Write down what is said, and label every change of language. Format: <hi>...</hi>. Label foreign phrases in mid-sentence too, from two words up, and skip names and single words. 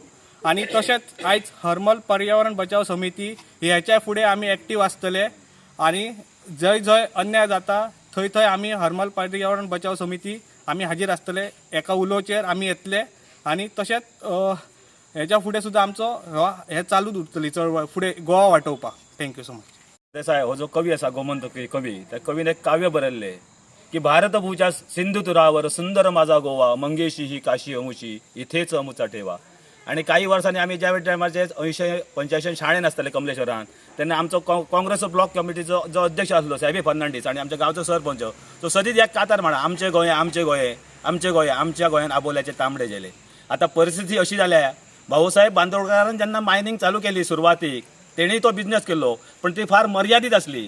<kok>आनी तशेंच आयज हरमल पर्यावरण बचाव समिती ह्याच्या फुडें आमी एक्टीव आसतले आणि जय जय अन्याय जाता थंय थंय आमी हरमल पर्यावरण बचाव समिती आमी हाजीर आसतले, एका उलोवचेर आमी येतले आणि तशेंच हेच्या फुडें सुद्दां आमचो हे चालूच उरतली चळवळ फुडें गोवा वाटोवपाक.</kok> <en>थँक्यू सो मच.</en> <kok>देसाय हो जो कवी असा गोमंतकी कवी, त्या कवीन एक काव्य बरयल्ले की</kok> <mr>भारतभूच्या सिंधू तुरावर सुंदर माझा गोवा, मंगेशी ही काशी अमुशी इथेच अमुचा ठेवा.</mr> <kok>आणि काही वर्सांनी आम्ही ज्या टायमाचे 80-85 शाळेन आसतले कमलेश्वरान, तेन्ना आमचो काँग्रेस ब्लॉक कमिटीचो जो अध्यक्ष आसलो साहेबी फर्नांडीस आणि आमच्या गांवचो सरपंच तो सदीच एक कातार म्हणा, आमचे गोंय आमचे गोंय आमचे गोंय, आमच्या गोंयान आबोल्याचे तांबडे गेले. आता परिस्थिती अशी जाल्या, भाऊसाहेब बांदोडकरान जेन्ना मायनिंग चालू केली सुरवातीक, तेणी तो बिझनेस केलो, पण ती फार मर्यादित असली.</kok>